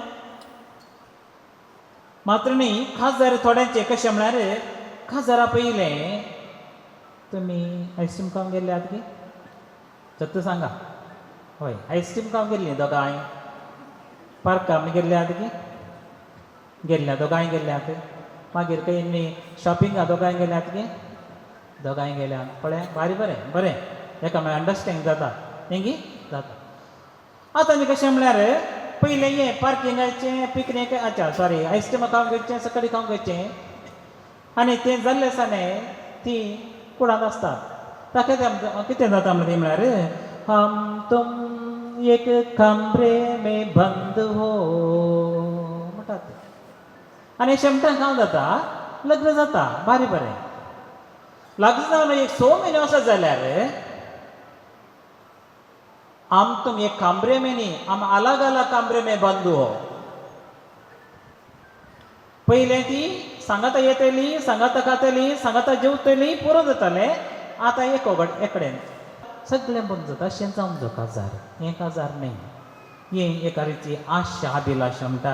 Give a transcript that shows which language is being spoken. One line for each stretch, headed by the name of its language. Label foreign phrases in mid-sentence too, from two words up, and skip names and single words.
Konkani: मात्र न्ही खासदार थोड्यांचे कशें म्हळ्यार खासदारा पयलें तुमी आयस्क्रीम खावंक गेल्ले आहात गे सत्य सांगा हय आयस्क्रीम खावंक गेल्लीं दोगांय पार्का आमी गेल्ले आहात गे गेल्ल्या दोगांय गेल्ले आहात मागीर खंय शॉपिंगा दोगांय गेले आहात गे दोगांय गेल्या पळय बारी बरें बरें एकामेकांक अंडरस्टँड जाता तेंगी जाता. आतां आनी कशें म्हळ्यार पयलें हें पार्किंगाचें पिकनीक सॉरी आयस्क्रीम खावंक वयचें सकडी खावंक वयचें आनी तें जाल्लें साने ती कुडांत आसता. ताका कितें जाता म्हणटा म्हळ्यार
Hindi: हम तुम एक कमरे में बंद हो
Konkani: म्हणटात ते. आनी शेमटान काम जाता लग्न जाता बारी बरें. लग्न जावन एक 6 म्हयने वचत जाल्यार
Hindi: हम तुम एक कमरे में नहीं हम अलग अलग कमरे में बंद हो.
Konkani: पयलें ती सांगाता येतली सांगाता खातली सांगाता जेवतली पुरो जातालें. आतां एकडेन सगळें बंद जाता. अशें जावन जो काजार हें काजार न्ही. हें एका रिती आशा अभिलाशा म्हणटात.